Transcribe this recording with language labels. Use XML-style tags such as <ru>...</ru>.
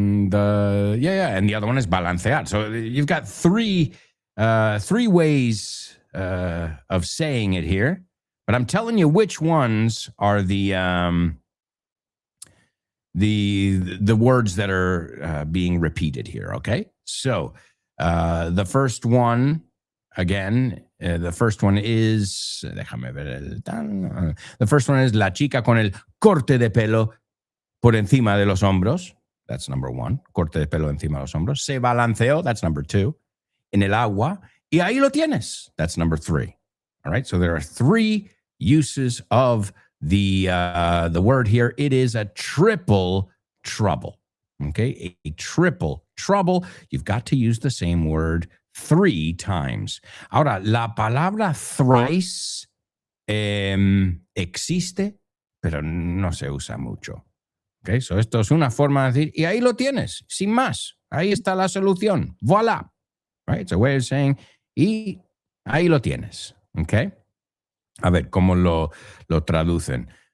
<en>And the other one is balancear. So you've got three ways of saying it here, but I'm telling you which ones are the words that are being repeated here. Okay, so the first one again. The first one is.</en> <es>Déjame ver</es> <en>the first one is</en> <es>la chica con el corte de pelo por encima de los hombros.</es> <en>That's number one.</en> <es>Corte de pelo encima de los hombros. Se balanceó.</es> <en>That's number two.</en> <es>En el agua. Y ahí lo tienes.</es> <en>That's number three. All right. So there are three uses of the word here. It is a triple trouble. Okay. A triple trouble. You've got to use the same word 3 times.</en> <es>Ahora, la palabra thrice existe, pero no se usa mucho.</es> <en>Okay, so</en> <es>esto es una forma de decir, y ahí lo tienes, sin más. Ahí está la solución. Voilà.</es> <en>Right? It's a way of saying,</en> <es>y ahí lo tienes. Okay? A ver, ¿cómo lo traducen?</es>